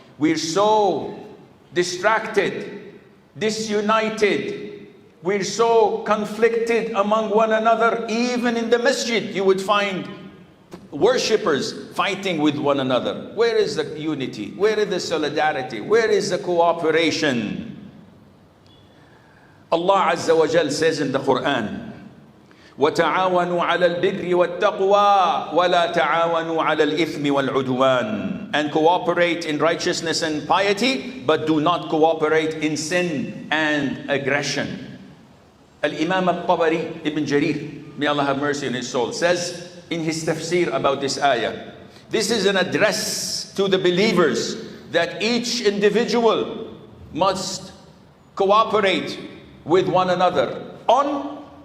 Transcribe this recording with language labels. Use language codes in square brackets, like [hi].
[en] We're so distracted, disunited. We're so conflicted among one another. Even in the masjid, you would find worshippers fighting with one another. Where is the unity? Where is the solidarity? Where is the cooperation? Allah Azza wa Jal says in the Quran, [ar] وَتَعَاوَنُوا عَلَى الْبِرِّ وَالتَّقْوَى وَلَا تَعَاوَنُوا عَلَى الْإِثْمِ وَالْعُدْوَانِ. [en] And cooperate in righteousness and piety, but do not cooperate in sin and aggression. Al-Imam al-Tabari, Ibn Jarir, may Allah have mercy on his soul, says in his tafsir about this ayah, this is an address to the believers that each individual must cooperate with one another on